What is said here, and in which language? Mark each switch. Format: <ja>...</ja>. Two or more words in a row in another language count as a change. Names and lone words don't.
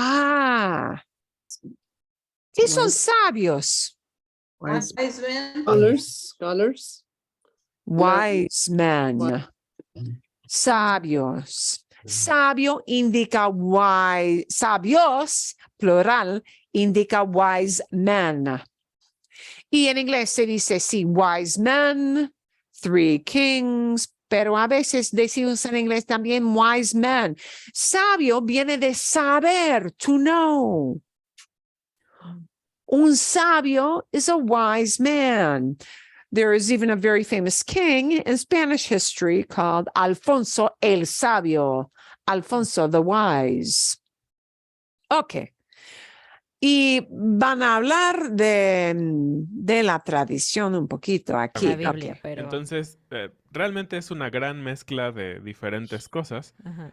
<es>¿Qué son sabios?</es> <en>Wise men. Scholars. Wise men. Wise.</en> <es>Sabios. Sabio indica wise. Sabios, plural, indica</es> <en>wise men.</en> <es>Y en inglés se dice, sí,</es> <en>wise men, three kings,</en> <es>pero a veces decimos en inglés también</es> <en>wise men.</en> <es>Sabio viene de saber,</es> <en>to know.</en> <es>Un sabio</es> <en>is a wise man. There is even a very famous king in Spanish history called Alfonso el Sabio, Alfonso the Wise. Okay.</en> <es>Y van a hablar de la tradición un poquito aquí. La Biblia,</es> <en>Okay.</en> <es>pero... Entonces, realmente es una gran mezcla de diferentes cosas, Ajá.</es>